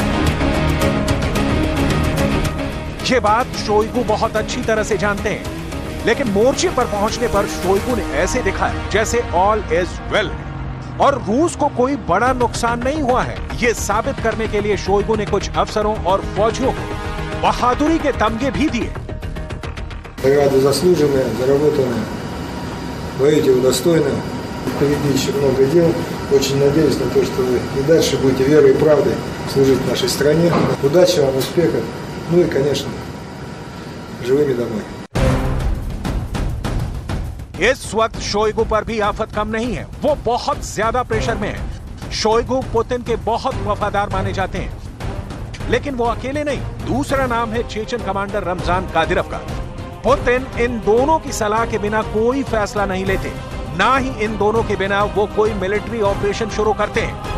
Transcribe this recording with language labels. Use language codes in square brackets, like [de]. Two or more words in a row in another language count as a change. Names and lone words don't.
[hi] ये बात शोइगु बहुत अच्छी तरह से जानते हैं, लेकिन मोर्चे पर पहुंचने पर शोइगु ने ऐसे दिखाया जैसे [en] all is well [hi] और रूस को कोई बड़ा नुकसान नहीं हुआ है। ये साबित करने के लिए शोइगु ने कुछ अफसरों और फौजियों को बहादुरी के तमगे भी दिए। [ru] Впереди еще много дел. Очень надеюсь на то, что вы и дальше будете верой и правдой служить нашей стране. Удачи вам, успехов. Ну и, конечно, живыми домой. [hi] इस वक्त शोइगु पर भी आफत कम नहीं है। वो बहुत ज्यादा प्रेशर में है। शोइगु पुतिन के बहुत वफादार माने जाते हैं, लेकिन वो अकेले नहीं। दूसरा नाम है चेचन कमांडर रमजान कादिरोव का। पुतिन इन दोनों की सलाह के बिना कोई फैसला नहीं लेते, ना ही इन दोनों के बिना वो कोई मिलिट्री ऑपरेशन शुरू करते हैं।